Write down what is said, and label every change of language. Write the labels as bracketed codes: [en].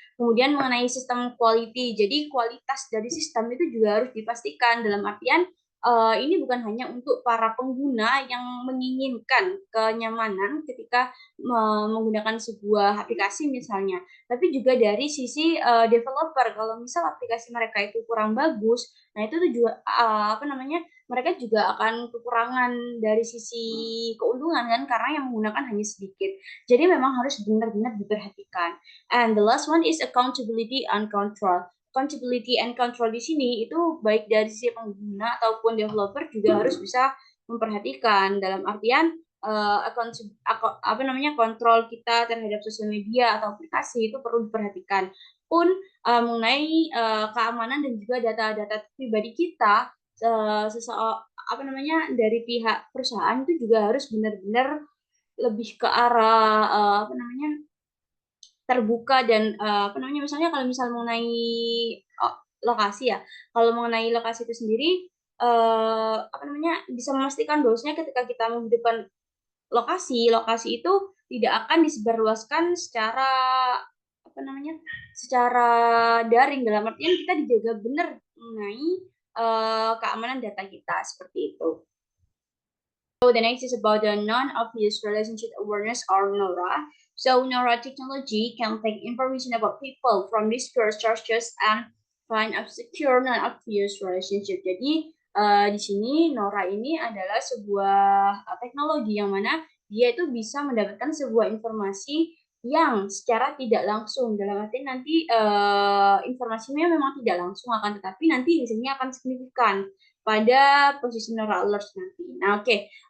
[id] Kemudian mengenai sistem quality, jadi kualitas dari sistem itu juga harus dipastikan dalam artian ini bukan hanya untuk para pengguna yang menginginkan kenyamanan ketika menggunakan sebuah aplikasi misalnya, tapi juga dari sisi developer. Kalau misal aplikasi mereka itu kurang bagus, nah itu tuh juga apa namanya, mereka juga akan kekurangan dari sisi keuntungan kan, karena yang menggunakan hanya sedikit. Jadi memang harus benar-benar diperhatikan. [en] And the last one is accountability and control. [id] Accountability and control di sini itu baik dari sisi pengguna ataupun developer juga harus bisa memperhatikan dalam artian apa namanya, kontrol kita terhadap sosial media atau aplikasi itu perlu diperhatikan. Pun mengenai keamanan dan juga data-data pribadi kita, apa namanya, dari pihak perusahaan itu juga harus benar-benar lebih ke arah apa namanya, terbuka dan apa namanya, misalnya kalau misal mengenai lokasi ya, kalau mengenai lokasi itu sendiri apa namanya, bisa memastikan bahwasanya ketika kita menghidupkan lokasi itu tidak akan disebarluaskan secara apa namanya, secara daring, dalam artian kita dijaga benar mengenai keamanan data kita seperti itu. [en] So the next is about the non-obvious relationship awareness or NORA. So NORA technology can take information about people from disparate sources and find a secure non-obvious relationship. [id] Jadi di sini NORA ini adalah sebuah teknologi yang mana dia itu bisa mendapatkan sebuah informasi yang secara tidak langsung, dalam arti nanti informasinya memang tidak langsung akan, tetapi nanti hasilnya akan signifikan pada posisi NORA alerts nanti. Nah, oke.